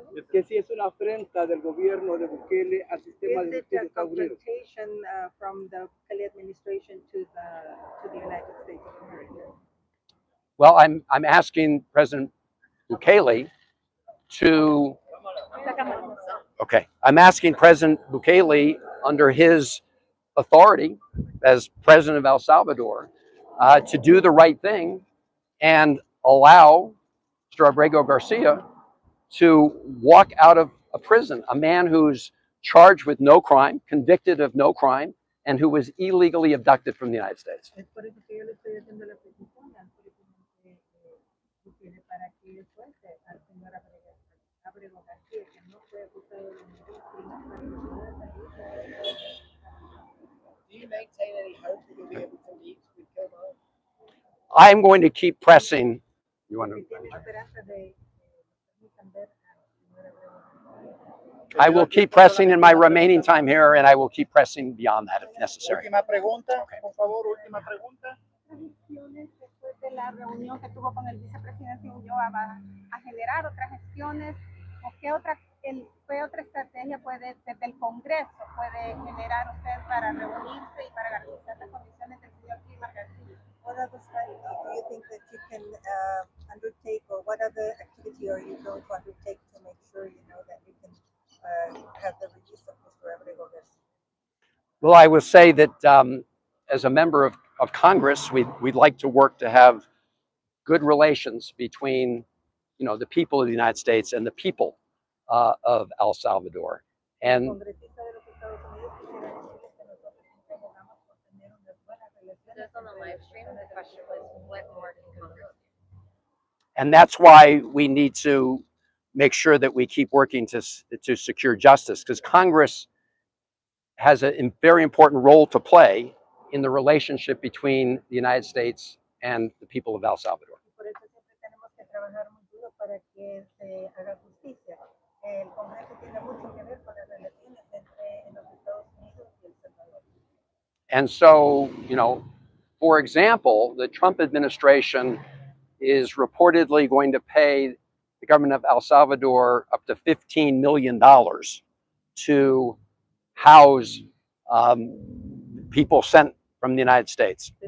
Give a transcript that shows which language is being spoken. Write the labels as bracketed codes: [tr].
[es] Que si es una afrenta del gobierno de Bukele al sistema de justicia de Estados Unidos. [en] From the Bukele administration to the United States of America. Well, I'm asking President Bukele to. Okay. Okay, I'm asking President Bukele, under his authority as president of El Salvador, to do the right thing and allow Mr. Abrego Garcia to walk out of a prison, a man who's charged with no crime, convicted of no crime, and who was illegally abducted from the United States. [es] Es por eso que yo le estoy haciendo la petición al presidente Bukele para que suelte al señor Abrego García, que no fue acusado de ningún crimen, para que pueda salir. [en] Do you maintain any hope that you'll be able to meet with Kilmer? I'm going to keep pressing. You want to? [es] Tiene esperanza de permitan ver al señor Abrego García. [en] I will keep pressing in my remaining time here, and I will keep pressing beyond that if necessary. [es] Última pregunta, por favor, última pregunta. Gestiones después de la reunión que tuvo con el vicepresidente Ulloa va a generar otras gestiones o qué otra estrategia puede desde el Congreso puede generar usted para reunirse y para garantizar las condiciones del señor Gilmar García. [en] What other strategy do you think that you can undertake, or what other activity are you going to undertake to make sure you know that you can have the release of Mr. Abrego Garcia? Well, I will say that as a member of Congress, we'd like to work to have good relations between, the people of the United States and the people of El Salvador. And [es] Congresista de los Estados Unidos quisiera decirles que nosotros siempre abogamos por tener unas buenas relaciones [en] Just on the live stream, the question was, what more can Congress do? And that's why we need to make sure that we keep working to secure justice, because Congress has a very important role to play in the relationship between the United States and the people of El Salvador. [es] Por eso siempre tenemos que trabajar muy duro para que se haga justicia. El Congreso tiene mucho que ver con las relaciones entre los Estados Unidos y El Salvador. [en] And so, for example, the Trump administration is reportedly going to pay the government of El Salvador up to $15 million to house people sent from the United States.